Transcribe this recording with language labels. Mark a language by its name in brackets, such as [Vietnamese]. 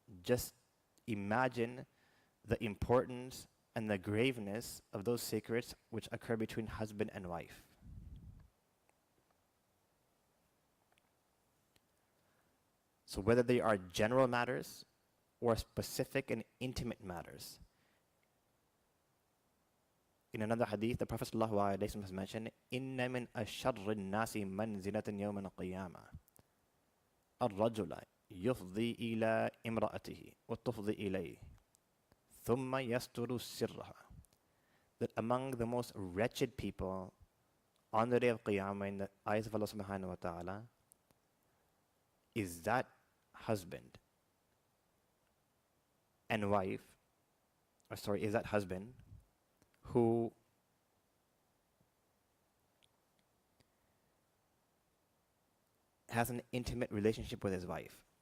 [English] just imagine the importance and the graveness of those secrets which occur between husband and wife. So whether they are general matters or specific and intimate matters. In another hadith, the Prophet ﷺ has mentioned, [Arabic] إِنَّ مِنْ أَشَرِّ النَّاسِ مَنْزِلَةً يَوْمَ الْقِيَامَةِ الرَّجُلَ يفضي إلى امرأته وتفضي إليه ثم يستر سرها. [English] That among the most wretched people on the day of Qiyamah in the eyes of Allah subhanahu wa ta'ala is that husband and wife, is that husband who has an intimate relationship with his wife.